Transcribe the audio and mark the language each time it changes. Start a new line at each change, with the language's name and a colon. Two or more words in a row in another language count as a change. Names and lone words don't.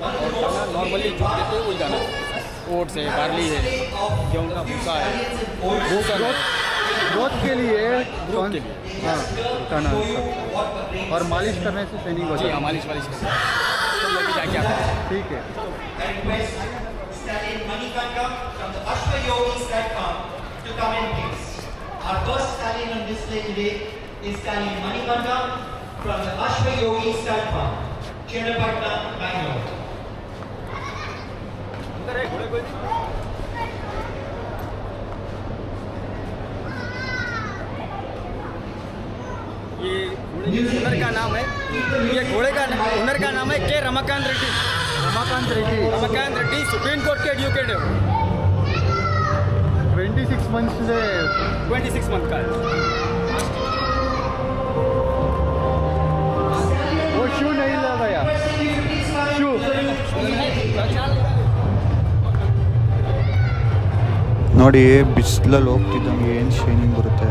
Hindi: और खाना नॉर्मली जो देते हैं वही दाना, ओट्स है, बार्ली है, गेहूँ का भूसा है. ग्रोथ के लिए ग्रोथ के लिए हाँ, खाना और मालिश करने से ट्रेनिंग होती जी है. हाँ, मालिश वालिश करते हैं. तो लगे जाके आप ठीक है.
English: Stallion Manikanta from the Ashwa Yogis platform to come in please. Our first stallion on display today is Stallion Manikanta from the Ashwa Yogis platform, Chennapatna, Bangalore.
Hindi: ये ओनर का नाम है, ये घोड़े का ओनर का नाम है के रमाकांत रेड्डी। रमाकांत रेड्डी रमाकांत रेड्डी सुप्रीम कोर्ट के एडवोकेट है वो। 26 मंथ्स से 26 मंथ का है। वो शू नहीं लगाया शू
Kannada: ನೋಡಿ ಬಿಸಿಲಲ್ಲಿ ಹೋಗ್ತಿದ್ದಂಗೆ ಏನು ಶೈನಿಂಗ್ ಬರುತ್ತೆ.